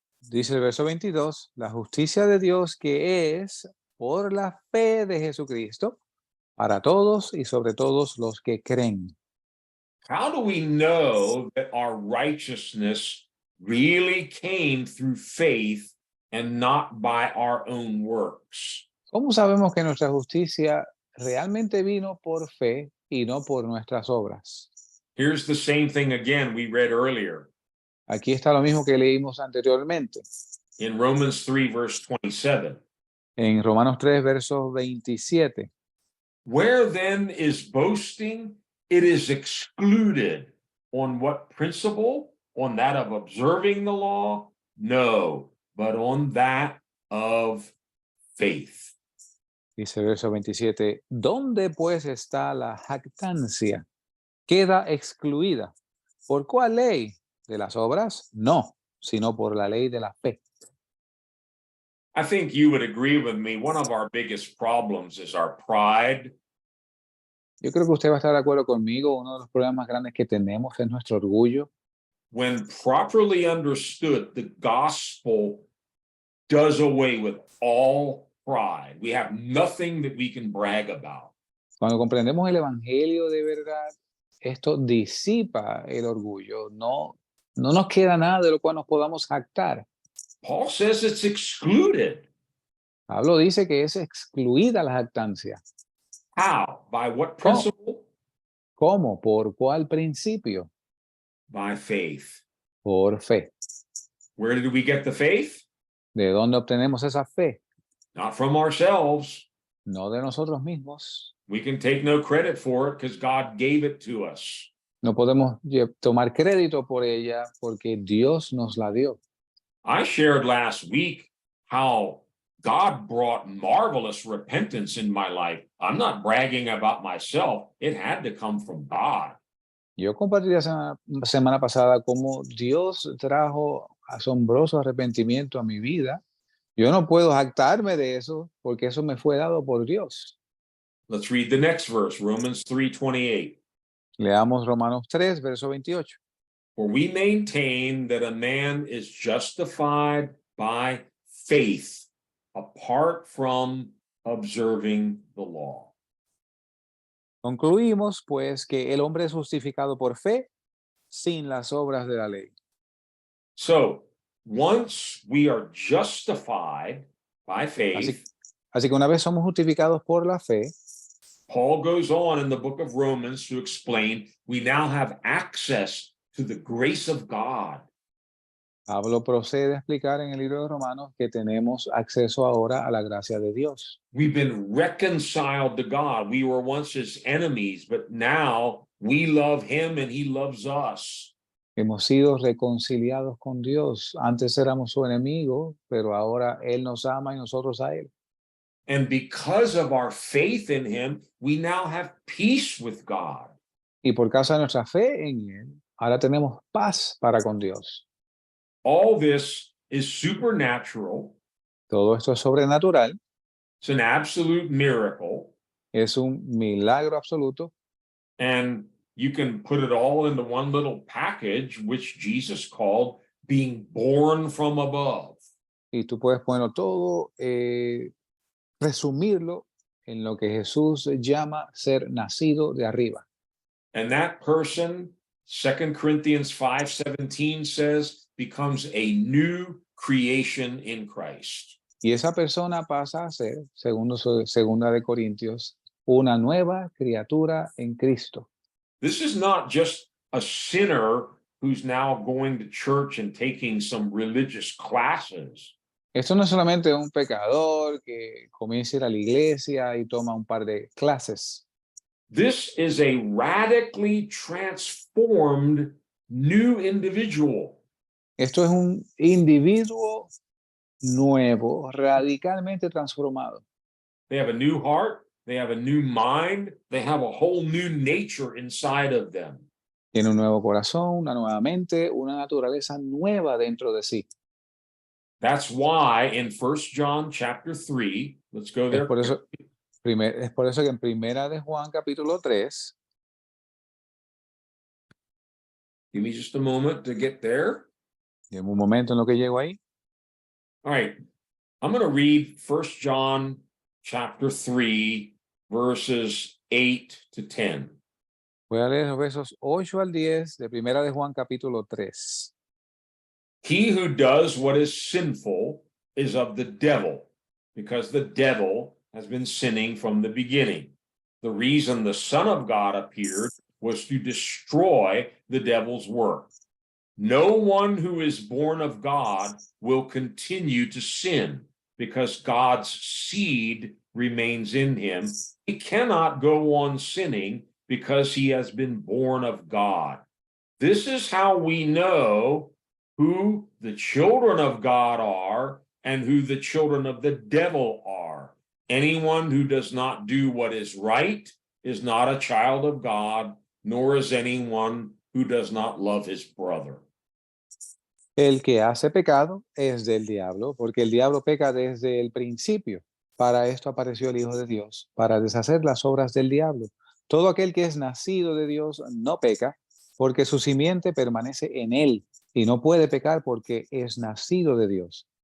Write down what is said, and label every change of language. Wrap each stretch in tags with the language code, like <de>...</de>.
<es>Dice el verso 22, la justicia de Dios que es por la fe de Jesucristo para todos y sobre todos los que creen.</es> <en>How do we know that our righteousness really came through faith and not by our own works?</en> <es>¿Cómo sabemos que nuestra justicia realmente vino por fe y no por nuestras obras?</es> <en>Here's the same thing again we read earlier</en> <es>Aquí está lo mismo que leímos anteriormente.</es> <en>in Romans 3, verse 27.</en> <es>En Romanos 3, verso 27.</es> <en>Where then is boasting? It is excluded. On what principle? On that of observing the law? No, but on that of faith.</en> <es>Dice el verso 27. ¿Dónde pues está la jactancia? Queda excluida. ¿Por cuál ley? ¿De las obras? No, sino por la ley de la fe.</es> <en>I think you would agree with me. One of our biggest problems is our pride.</en> <es>Yo creo que usted va a estar de acuerdo conmigo. Uno de los problemas más grandes que tenemos es nuestro orgullo.</es> <en>When properly understood, the gospel does away with all pride. We have nothing that we can brag about.</en> <es>Cuando comprendemos el evangelio de verdad, esto disipa el orgullo. No nos queda nada de lo cual nos podamos jactar.</es> <en>Paul says it's excluded.</en> <es>Pablo dice que es excluida la jactancia.</es> <en>How? By what</en> <es>¿Cómo?</es> <en>principle?</en> <es>¿Cómo? ¿Por cuál principio?</es> <en>By faith.</en> <es>Por fe.</es> <en>Where did we get the faith?</en> <es>¿De dónde obtenemos esa fe?</es> <en>Not from ourselves.</en> <es>No de nosotros mismos.</es> <en>We can take no credit for it because God gave it to us.</en> <es>No podemos tomar crédito por ella porque Dios nos la dio.</es> <en>I shared last week how God brought marvelous repentance in my life. I'm not bragging about myself. It had to come from God.</en> <es>Yo compartí la semana pasada cómo Dios trajo asombroso arrepentimiento a mi vida. Yo no puedo jactarme de eso porque eso me fue dado por Dios.</es> <en>Let's read the next verse, Romans 3:28.</en> <es>Leamos Romanos 3, verso 28.</es> <en>For we maintain that a man is justified by faith apart from observing the law.</en> <es>Concluimos, pues, que el hombre es justificado por fe sin las obras de la ley.</es> <en>So once we are justified by faith,</en> <es>Así que una vez somos justificados por la fe,</es> <en>Paul goes on in the book of Romans to explain we now have access to the grace of God.</en> <es>Pablo procede a explicar en el libro de Romanos que tenemos acceso ahora a la gracia de Dios.</es> <en>We've been reconciled to God. We were once his enemies, but now we love him and he loves us.</en> <es>Hemos sido reconciliados con Dios. Antes éramos su enemigo, pero ahora Él nos ama y nosotros a Él.</es> <en>And because of our faith in him, we now have peace with God.</en> <es>Y por causa de nuestra fe en Él, ahora tenemos paz para con Dios.</es> <en>All this is supernatural.</en> <es>Todo esto es sobrenatural,</es> <en>It's an absolute miracle.</en> <es>es un milagro absoluto.</es> <en>And you can put it all into one little package, which Jesus called being born from above.</en> <es>Y tú puedes ponerlo todo, resumirlo en lo que Jesús llama ser nacido de arriba.</es> <en>And that person, 2 Corinthians 5:17 says, becomes a new creation in Christ.</en> <es>Y esa persona pasa a ser, segunda de Corintios, una nueva criatura en Cristo.</es> <en>This is not just a sinner who's now going to church and taking some religious classes.</en> <es>Esto no es solamente un pecador que comienza a ir a la iglesia y toma un par de clases.</es> <en>This is a radically transformed new individual.</en> <es>Esto es un individuo nuevo, radicalmente transformado.</es> <en>They have a new heart, they have a new mind, they have a whole new nature inside of them.</en> <es>Tiene un nuevo corazón, una nueva mente, una naturaleza nueva dentro de sí.</es> <en>That's why in 1 John chapter 3, let's go there.</en> <es>Es por eso que en Primera de Juan capítulo 3,</es> <en>Give me just a moment to get there.</en> <es>en un momento en lo que llego ahí,</es> <en>All right. I'm going to read 1 John chapter 3, verses 8 to 10.</en> <es>voy a leer los versos 8 al 10 de Primera de Juan capítulo 3.</es> <en>He who does what is sinful is of the devil, because the devil has been sinning from the beginning. The reason the Son of God appeared was to destroy the devil's work. No one who is born of God will continue to sin, because God's seed remains in him. He cannot go on sinning because he has been born of God. This is how we know who the children of God are and who the children of the devil are. Anyone who does not do what is right is not a child of God, nor is anyone who does not love his brother.</en> <es>El que hace pecado es del diablo, porque el diablo peca desde el principio. Para esto apareció el Hijo de Dios, para deshacer las obras del diablo. Todo aquel que es nacido de Dios no peca, porque su simiente permanece en él, y no puede pecar porque es nacido de Dios.</es>